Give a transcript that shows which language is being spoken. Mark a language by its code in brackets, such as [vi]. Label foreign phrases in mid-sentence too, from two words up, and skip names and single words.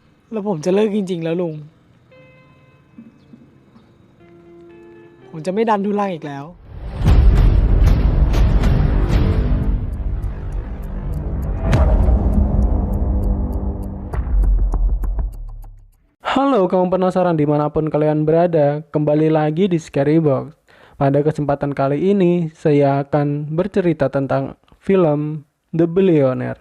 [th] แล้วผมจะเลิกจริงๆแล้วลุงผมจะไม่ดันทุลังอีกแล้ว [id] Halo kamu penasaran dimanapun kalian berada, kembali lagi di Scary Box. Pada kesempatan kali ini, saya akan bercerita tentang film The Billionaire.